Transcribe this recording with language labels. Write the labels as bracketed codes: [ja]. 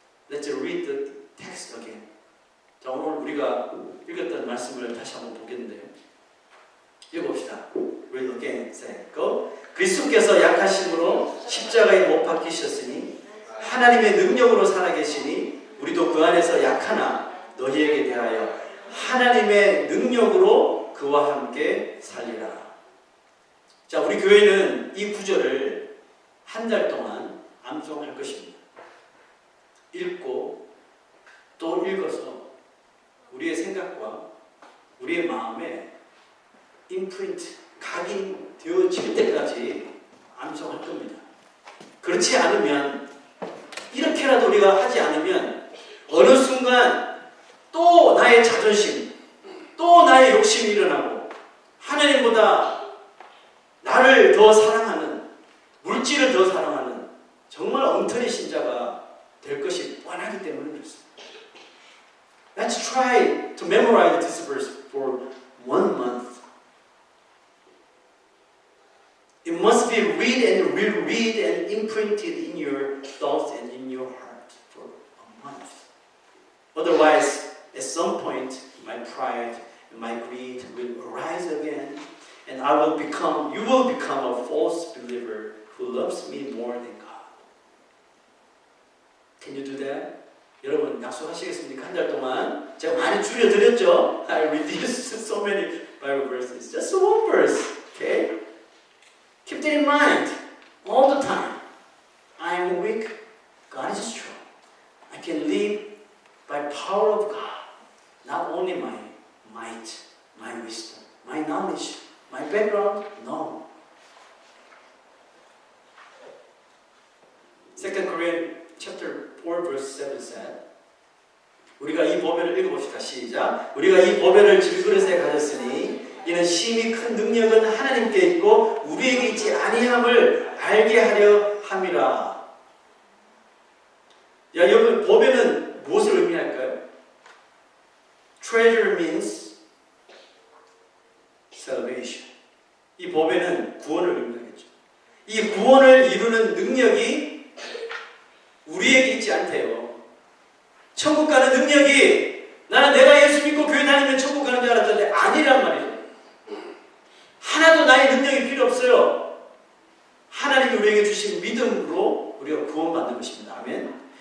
[en] Let's read the text again. [ko] 자, 오늘 우리가 읽었던 말씀을 다시 한번 보겠는데요. 읽어봅시다. [en] Read again. Say, go. [ko] 그리스도께서 약하심으로 십자가에 못 박히셨으니 하나님의 능력으로 살아계시니 우리도 그 안에서 약하나 너희에게 대하여 하나님의 능력으로 그와 함께 살리라. 자, 우리 교회는 이 구절을 한 달 동안 암송할 것입니다. 읽고 또 읽어서 우리의 생각과 우리의 마음에 임프린트, 각인되어질 때까지 암송할 겁니다. 그렇지 않으면, 이렇게라도 우리가 하지 않으면 어느 순간 또 나의 자존심, 또 나의 욕심이 일어나고 하나님보다 나를 더 사랑하는, 물질을 더 사랑하는 정말 엉터리 신자가 될 것이 뻔하기 때문에 그렇습니다. [en] Let's try to memorize this verse for 1 month. It must be read and reread and imprinted in your thoughts and in your heart for a month. Otherwise, at some point, my pride and my greed will arise again, and you will become a false believer who loves me more than God. Can you do that? [ko] 여러분 약속하시겠습니까? 한 달 동안 제가 많이 줄여드렸죠? [en] I reduced so many Bible verses. Just one verse, okay? Keep that in mind all the time. I am weak. God is strong. I can live by power of God. Not only my might, my wisdom, my knowledge, my background. No. 2 Corinthians chapter 4 verse 7 said, [ko] 우리가 이 보배를 읽어봅시다. 시작. 우리가 이 보배를 질그릇에 가졌으니 이는 심히 큰 능력은 하나님께 있고 우리에게 있지 아니함을 알게 하려 함이라. 야, 여러분 보배는 무엇을 의미할까요? [en] Treasure means salvation. [ko] 이 보배는 구원을 의미하겠죠. 이 구원을 이루는 능력이 우리에게 있지 않대요. 천국 가는 능력이 나는 내가 예수 믿고 교회 다니면 천국 가는 줄 알았는데 아니란 말이죠. 하나도 나의 능력이 필요 없어요. 하나님이 우리에게 주신 믿음으로 우리가 구원받는 것입니다. 아멘.